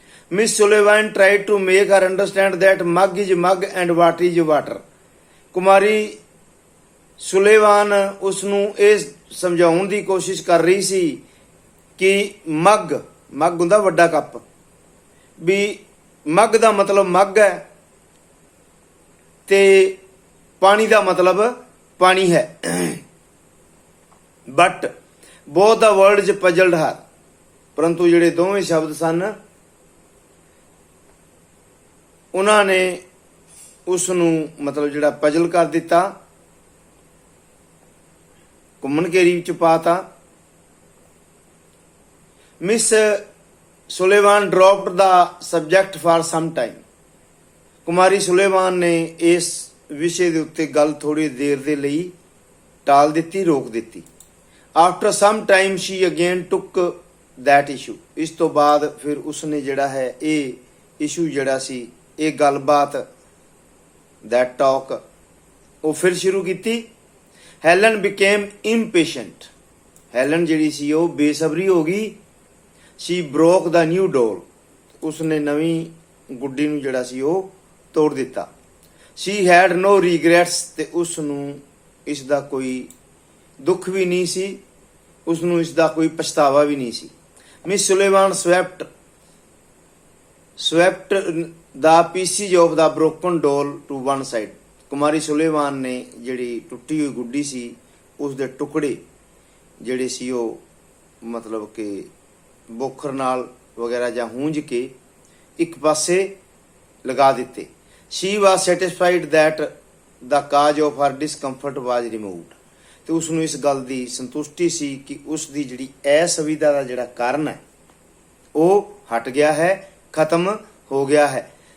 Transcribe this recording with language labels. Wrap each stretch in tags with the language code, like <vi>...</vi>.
<en>Miss Sullivan tried to make her understand that mug is mug and water is water.</en> <pa>Kumari ਸੁਲੇਵਾਨ ਉਸ ਨੂੰ ਇਹ ਸਮਝਾਉਣ ਦੀ ਕੋਸ਼ਿਸ਼ ਕਰ ਰਹੀ ਸੀ ਕਿ ਮੱਗ ਹੁੰਦਾ ਵੱਡਾ ਕੱਪ, ਵੀ ਮੱਗ ਦਾ ਮਤਲਬ ਮੱਗ ਹੈ ਤੇ ਪਾਣੀ ਦਾ ਮਤਲਬ ਪਾਣੀ ਹੈ.</pa> <en>But both the words puzzled her.</en> <pa>ਪਰੰਤੂ ਜਿਹੜੇ ਦੋਵੇਂ ਸ਼ਬਦ ਸਨ ਉਹਨਾਂ ਨੇ ਉਸ ਨੂੰ ਮਤਲਬ ਜਿਹੜਾ ਪਜਲ ਕਰ ਦਿੱਤਾ, ਘੁੰਮਣ ਘੇਰੀ ਵਿੱਚ ਪਾਤਾ.</pa> <en>Miss Sullivan dropped the subject for some time.</en> <pa>Kumari ਸੁਲੇਵਾਨ ਨੇ ਇਸ ਵਿਸ਼ੇ ਦੇ ਉੱਤੇ ਗੱਲ ਥੋੜੀ ਦੇਰ ਦੇ ਲਈ ਟਾਲ ਦਿੱਤੀ, ਰੋਕ ਦਿੱਤੀ.</pa> <en>After some time she again took that issue.</en> <pa>ਇਸ ਤੋਂ ਬਾਅਦ ਫਿਰ ਉਸਨੇ ਜਿਹੜਾ ਹੈ ਇਹ ਇਸ਼ੂ ਜਿਹੜਾ ਸੀ ਇਹ ਗੱਲਬਾਤ</pa> <en>that talk</en> <pa>ਉਹ ਫਿਰ ਸ਼ੁਰੂ ਕੀਤੀ.</pa> <en>Helen became impatient.</en> <pa>Helen ਜਿਹੜੀ ਸੀ ਉਹ ਬੇਸਬਰੀ ਹੋ ਗਈ.</pa> <en>She broke the new doll.</en> <pa>ਉਸਨੇ ਨਵੀਂ ਗੁੱਡੀ ਨੂੰ ਜਿਹੜਾ ਸੀ ਉਹ ਤੋੜ ਦਿੱਤਾ.</pa> <en>She had no regrets.</en> <pa>ਤੇ ਉਸ ਨੂੰ ਇਸ ਦਾ ਕੋਈ ਦੁੱਖ ਵੀ ਨਹੀਂ ਸੀ, ਉਸਨੂੰ ਇਸ ਦਾ ਕੋਈ ਪਛਤਾਵਾ ਵੀ ਨਹੀਂ ਸੀ।</pa> <en>Miss Sullivan swept the pieces of the broken doll to one side।</en> <pa>Kumari ਸੁਲੇਵਾਨ ਨੇ ਜਿਹੜੀ ਟੁੱਟੀ ਹੋਈ ਗੁੱਡੀ ਸੀ ਉਸ ਦੇ ਟੁਕੜੇ ਜਿਹੜੇ ਸੀ ਉਹ ਮਤਲਬ ਕਿ ਬੋਖਰ ਨਾਲ ਵਗੈਰਾ ਜਾਂ ਹੂੰਝ ਕੇ ਇੱਕ ਪਾਸੇ ਲਗਾ ਦਿੱਤੇ।</pa> <en>she was satisfied that the cause of her discomfort was removed।</en> <pa>ਤੇ ਉਸ ਨੂੰ ਇਸ ਗੱਲ ਦੀ ਸੰਤੁਸ਼ਟੀ ਸੀ ਕਿ ਉਸ ਦੀ ਜਿਹੜੀ ਅਸੁਵਿਧਾ ਦਾ ਜਿਹੜਾ ਕਾਰਨ ਹੈ ਉਹ ਹਟ ਗਿਆ ਹੈ, ਖਤਮ ਹੋ ਗਿਆ ਹੈ।</pa>